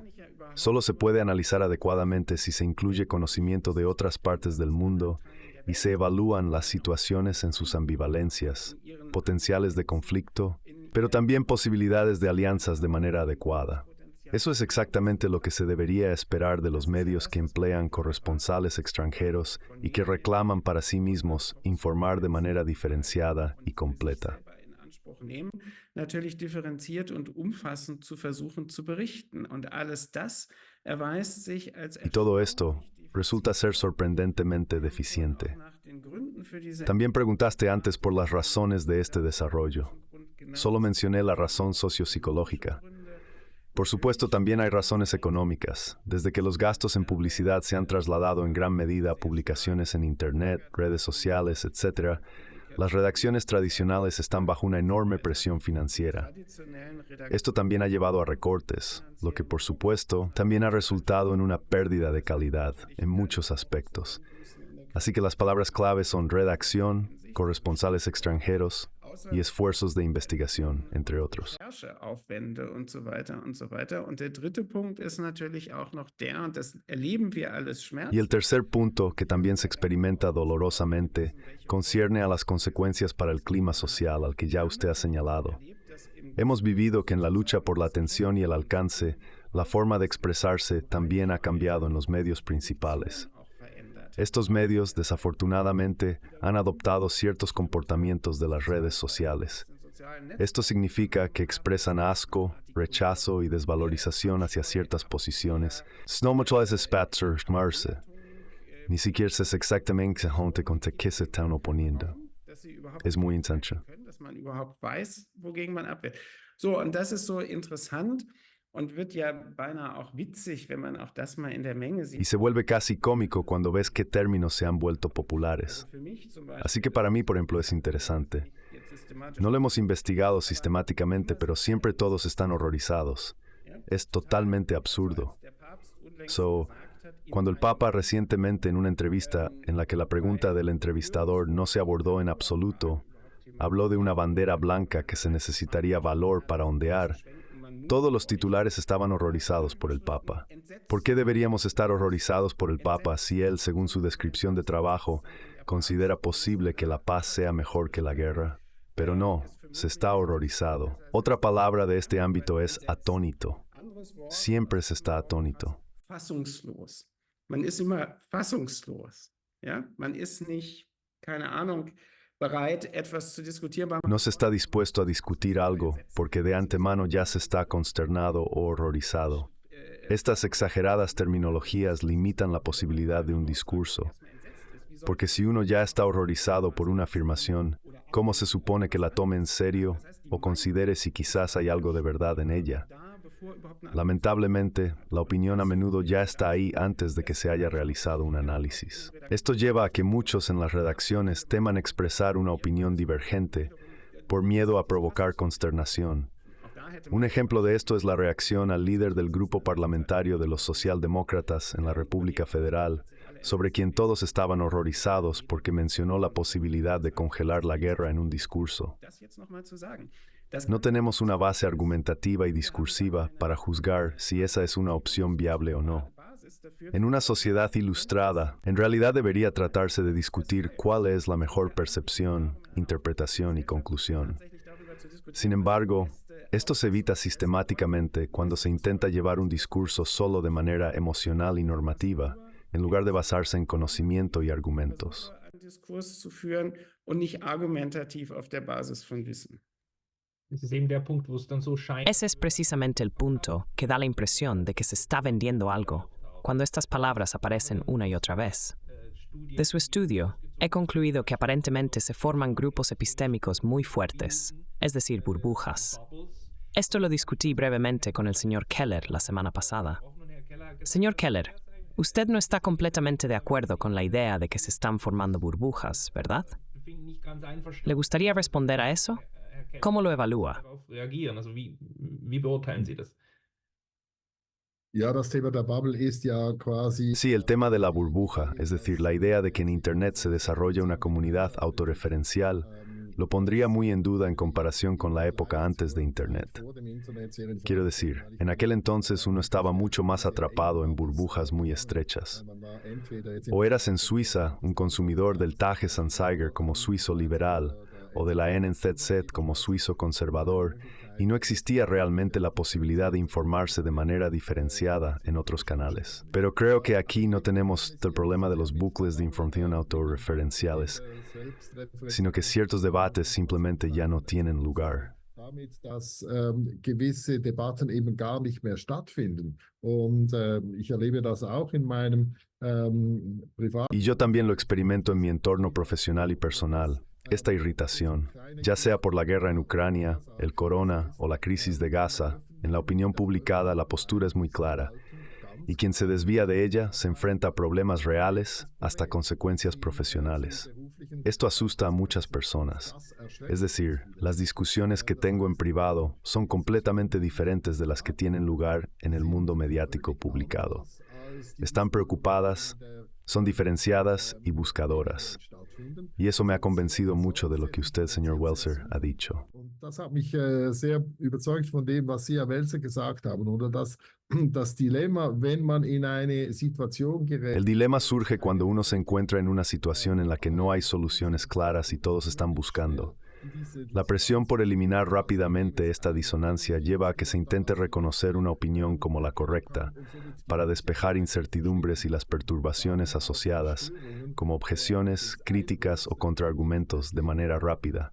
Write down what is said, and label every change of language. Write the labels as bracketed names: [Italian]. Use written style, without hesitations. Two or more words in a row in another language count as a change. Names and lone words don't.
[Spanish] Solo se puede analizar adecuadamente si se incluye conocimiento de otras partes del mundo y se evalúan las situaciones en sus ambivalencias, potenciales de conflicto, pero también posibilidades de alianzas de manera adecuada. Eso es exactamente lo que se debería esperar de los medios que emplean corresponsales extranjeros y que reclaman para sí mismos informar de manera diferenciada y completa. [German] nehmen, natürlich differenziert und umfassend zu versuchen zu berichten. Und alles das erweist sich als [Spanish] Y todo esto resulta ser sorprendentemente deficiente. [German] nach den Gründen für diese [Spanish] También preguntaste antes por las razones de este desarrollo. Solo mencioné la razón sociopsicológica. Por supuesto, también hay razones económicas, desde que los gastos en publicidad se han trasladado en gran medida a publicaciones en Internet, redes sociales, etc. Las redacciones tradicionales están bajo una enorme presión financiera. [German] traditionellen [Spanish] Esto también ha llevado a recortes, lo que por supuesto también ha resultado en una pérdida de calidad en muchos aspectos. Así que las palabras clave son redacción, corresponsales extranjeros, y esfuerzos de investigación, entre otros. [German] Rechercheaufwände und so weiter und so weiter. Und der dritte Punkt ist natürlich auch noch der, und das erleben wir alles [Spanish] Y el tercer punto, que también se experimenta dolorosamente, concierne a las consecuencias para el clima social al que ya usted ha señalado. Hemos vivido que en la lucha por la atención y el alcance, la forma de expresarse también ha cambiado en los medios principales. Estos medios, desafortunadamente, han adoptado ciertos comportamientos de las redes sociales. Esto significa que expresan asco, rechazo y desvalorización hacia ciertas posiciones. No mucho es espatzer, ni siquiera sé exactamente contra qué se están oponiendo. Es muy intenso. [German] Dass man überhaupt weiß, wogegen man abwehrt. So, und das ist so interessant und wird ja beinahe auch witzig, wenn man auch das mal in der Menge [Spanish] Y [German] sieht. [Spanish] se vuelve casi cómico cuando ves qué términos se han vuelto populares. [German] Für mich zum Beispiel, [Spanish] Así que para mí, por ejemplo, es interesante. [German] jetzt systematisch [Spanish] No lo hemos investigado sistemáticamente, pero siempre todos están horrorizados. Es totalmente absurdo. [German] der Papst unlängst So, gesagt hat, [Spanish] cuando el Papa recientemente en una entrevista en la que la pregunta del entrevistador no se abordó en absoluto, habló de una bandera blanca que se necesitaría valor para ondear, todos los titulares estaban horrorizados por el Papa. ¿Por qué deberíamos estar horrorizados por el Papa si él, según su descripción de trabajo, considera posible que la paz sea mejor que la guerra? Pero no, se está horrorizado. Otra palabra de este ámbito es atónito. [German] anderes Wort, [Spanish] Siempre se está atónito. [German] fassungslos. Man ist immer fassungslos. Ja? Man ist nicht, keine Ahnung, bereit, etwas zu diskutieren, weil man [Spanish] No se está dispuesto a discutir algo porque de antemano ya se está consternado o horrorizado. Estas exageradas terminologías limitan la posibilidad de un discurso, porque si uno ya está horrorizado por una afirmación, ¿cómo se supone que la tome en serio o considere si quizás hay algo de verdad en ella? [German] da, bevor überhaupt eine [Spanish] Lamentablemente, la opinión a menudo ya está ahí antes de que se haya realizado un análisis. Esto lleva a que muchos en las redacciones teman expresar una opinión divergente por miedo a provocar consternación. [German] auch da hätte [Spanish] Un ejemplo de esto es la reacción al líder del grupo parlamentario de los socialdemócratas en la República Federal, sobre quien todos estaban horrorizados porque mencionó la posibilidad de congelar la guerra en un discurso. [German] das jetzt noch mal zu sagen. Das [Spanish] No tenemos una base argumentativa y discursiva para juzgar si esa es una opción viable o no. [German] Basis dafür [Spanish] En una sociedad ilustrada, en realidad debería tratarse de discutir cuál es la mejor percepción, interpretación y conclusión. [German] tatsächlich darüber zu diskutieren. [Spanish] Sin embargo, esto se evita sistemáticamente cuando se intenta llevar un discurso solo de manera emocional y normativa, en lugar de basarse en conocimiento y argumentos. [German] Einen Diskurs zu führen und nicht argumentativ auf der Basis von Wissen. Das ist eben der Punkt, wo es dann so scheint. [Spanish] Ese es precisamente el punto que da la impresión de que se está vendiendo algo, cuando estas palabras aparecen una y otra vez. De su estudio, he concluido que aparentemente se forman grupos epistémicos muy fuertes, es decir, burbujas. Esto lo discutí brevemente con el señor Keller la semana pasada. Señor Keller, usted no está completamente de acuerdo con la idea de que se están formando burbujas, ¿verdad? ¿Le gustaría responder a eso? ¿Cómo lo evalúa? [German] Darauf reagieren? Also wie beurteilen Sie das? Ja, das Thema der Bubble ist ja quasi [Spanish] Sí, el tema de la burbuja, es decir, la idea de que en Internet se desarrolla una comunidad autorreferencial, lo pondría muy en duda en comparación con la época antes de Internet. [German] vor dem Internet sehr in [Spanish] Quiero decir, en aquel entonces uno estaba mucho más atrapado en burbujas muy estrechas. [German] Man war entweder jetzt [Spanish] O eras en Suiza un consumidor del Tagesanzeiger como suizo liberal, o de la NZZ como suizo conservador, y no existía realmente la posibilidad de informarse de manera diferenciada en otros canales. Pero creo que aquí no tenemos el problema de los bucles de información autorreferenciales, sino que ciertos debates simplemente ya no tienen lugar. [German] damit, dass gewisse Debatten eben gar nicht mehr stattfinden. Und ich erlebe das auch in meinem privaten [Spanish] Y yo también lo experimento en mi entorno profesional y personal, esta irritación, ya sea por la guerra en Ucrania, el corona o la crisis de Gaza. En la opinión publicada la postura es muy clara, y quien se desvía de ella se enfrenta a problemas reales hasta consecuencias profesionales. Esto asusta a muchas personas. Es decir, las discusiones que tengo en privado son completamente diferentes de las que tienen lugar en el mundo mediático publicado. Están preocupadas, son diferenciadas y buscadoras. Y eso me ha convencido mucho de lo que usted, señor Welser, ha dicho. [German] Und das hat mich sehr überzeugt von dem, was Sie, Herr Welser, gesagt haben, oder das Dilemma, wenn man in eine Situation gerät. [Spanish] El dilema surge cuando uno se encuentra en una situación en la que no hay soluciones claras y todos están buscando. La presión por eliminar rápidamente esta disonancia lleva a que se intente reconocer una opinión como la correcta, para despejar incertidumbres y las perturbaciones asociadas, como objeciones, críticas o contraargumentos de manera rápida.